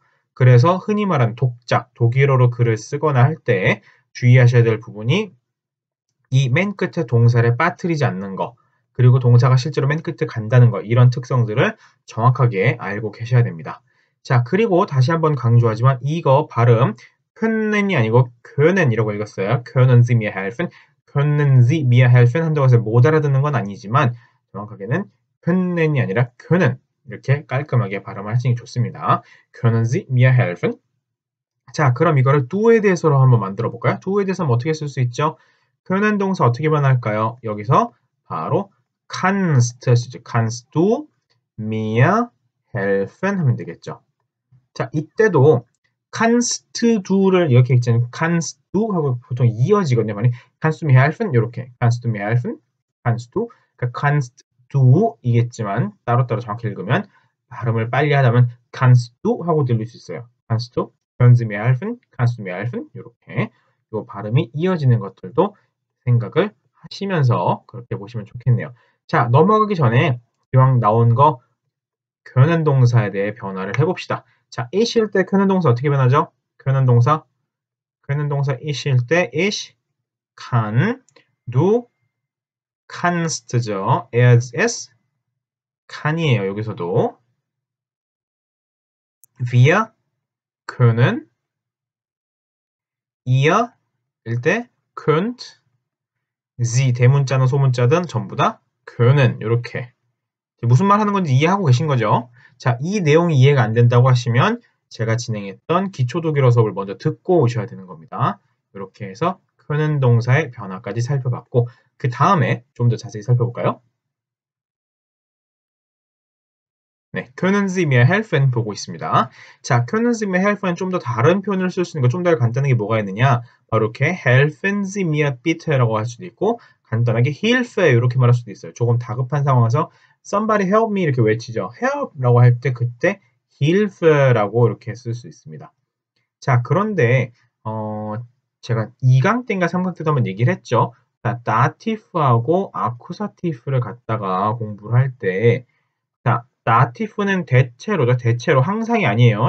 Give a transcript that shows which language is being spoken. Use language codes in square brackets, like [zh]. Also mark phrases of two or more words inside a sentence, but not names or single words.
[ko] 그래서 흔히 말하는 독작, 독일어로 글을 쓰거나 할 때 주의하셔야 될 부분이 이 맨 끝에 동사를 빠뜨리지 않는 거, 그리고 동사가 실제로 맨 끝에 간다는 거, 이런 특성들을 정확하게 알고 계셔야 됩니다. 자, 그리고 다시 한번 강조하지만 이거 발음 können이 아니고 können이라고 읽었어요. [de] können Sie mir helfen? können Sie mir helfen? [ko] 한다고 해서 못 알아듣는 건 아니지만 정확하게는 können이 아니라 können 이렇게 깔끔하게 발음을 하시는 게 좋습니다. [de] können Sie mir helfen? [ko] 자, 그럼 이거를 do에 대해서로 한번 만들어 볼까요? do에 대해서는 어떻게 쓸 수 있죠? können 동사 어떻게 변할까요? 여기서 바로 kannst 쓰죠. [de] kannst du mir helfen [ko] 하면 되겠죠. 자, 이때도 [de] kannst du [ko] 를 이렇게 읽잖아요. [de] kannst du [ko] 하고 보통 이어지거든요. 많이 [de] kannst du mir helfen [ko] 이렇게 [de] kannst du mir helfen, kannst du, [ko] 그러니까 [de] kannst du [ko] 이겠지만 따로따로 정확히 읽으면 발음을 빨리 하다면 [de] kannst du [ko] 하고 들릴 수 있어요. [de] kannst du, können Sie mir helfen, kannst du mir helfen [ko] 이렇게 요 발음이 이어지는 것들도 생각을 하시면서 그렇게 보시면 좋겠네요. 자, 넘어가기 전에 기왕 나온 거 können 동사에 대해 변화를 해봅시다. 자, 이실 때 können 동사 어떻게 변하죠? können 동사 이실 때 [de] ich, kann, du, kannst [ko] 죠. [de] es, [ko] can이에요. 여기서도 [de] wir können, [ko] ihr 일 때 könnt, sie 대문자는 소문자든 전부 다 können 이렇게 무슨 말 하는 건지 이해하고 계신 거죠? 자, 이 내용이 이해가 안 된다고 하시면 제가 진행했던 기초 독일어 수업을 먼저 듣고 오셔야 되는 겁니다. 이렇게 해서 können 동사의 변화까지 살펴봤고 그 다음에 좀 더 자세히 살펴볼까요? 네, [de] können Sie mir helfen [ko] 보고 있습니다. 자, [de] können Sie mir helfen [ko] 좀 더 다른 표현을 쓸 수 있는 거 좀 더 간단한 게 뭐가 있느냐? 바로 이렇게 [de] helfen Sie mir bitte [ko] 라고 할 수도 있고 간단하게 Hilfe 이렇게 말할 수도 있어요. 조금 다급한 상황에서 [en] somebody help me [ko] 이렇게 외치죠. help라고 할 때 그때 Hilfe라고 이렇게 쓸 수 있습니다. 자, 그런데 제가 2강 때인가 3강 때도 한번 얘기를 했죠. 자, 다티프하고 아쿠사티프를 갖다가 공부를 할 때 자, 나티프는 대체로 항상이 아니에요.